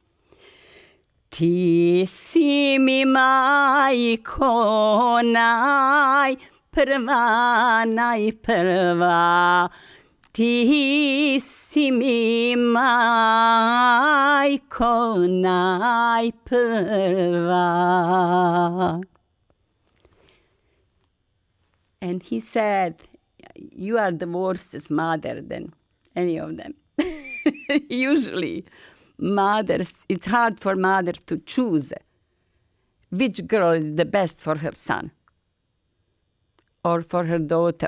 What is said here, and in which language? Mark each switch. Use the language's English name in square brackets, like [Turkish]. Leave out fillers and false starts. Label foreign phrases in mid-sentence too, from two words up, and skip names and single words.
[Serbian] Ti si mi majko najprva, ti si mi majko najprva. [English] And he said, you are the worst mother than any of them. Usually, mothers, it's hard for mother to choose which girl is the best for her son or for her daughter.